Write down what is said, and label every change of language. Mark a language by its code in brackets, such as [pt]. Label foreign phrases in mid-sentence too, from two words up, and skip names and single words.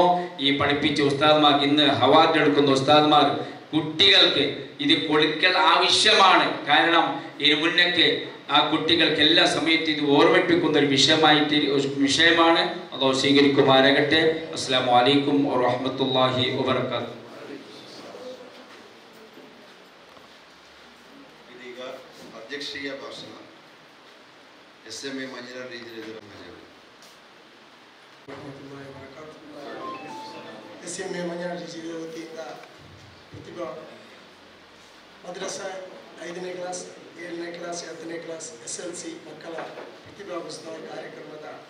[ml] ഈ പഠിപ്പിച്ച ഉസ്താദ്മാർക്ക്, ഇന്ന് അവാർഡ് എടുക്കുന്ന ഉസ്താദ്മാർ, കുട്ടികൾക്ക് ഇത് കൊടുക്കൽ ആവശ്യമാണ്. കാരണം ഇതിന് മുന്നൊക്കെ ആ കുട്ടികൾക്ക് എല്ലാ സമയത്തും ഇത് ഓർമ്മിപ്പിക്കുന്ന ഒരു വിഷയമാണ്. അല്ലാഹു സ്വീകരിക്കുമാരാകട്ടെ. [ar] السلام عليكم ورحمة الله وبركاته. [kn] ಇದೀಗ ಅಧ್ಯಕ್ಷೀಯ ಭಾಷಣ SMA ಮಂಜುನಾಥ್ ರೀಜಿಯನ್ SMA ಮಂಜುನಾಥ್ ರೀಜಿಯನ್ ವತಿಯಿಂದ ಪ್ರತಿಭಾ ಮದ್ರಸಾ 5ನೇ ಕ್ಲಾಸ್ 7ನೇ ಕ್ಲಾಸ್ 10ನೇ ಕ್ಲಾಸ್ SLC ಮಕ್ಕಳ ಪ್ರತಿಭಾ ಉತ್ಸವ ಕಾರ್ಯಕ್ರಮದ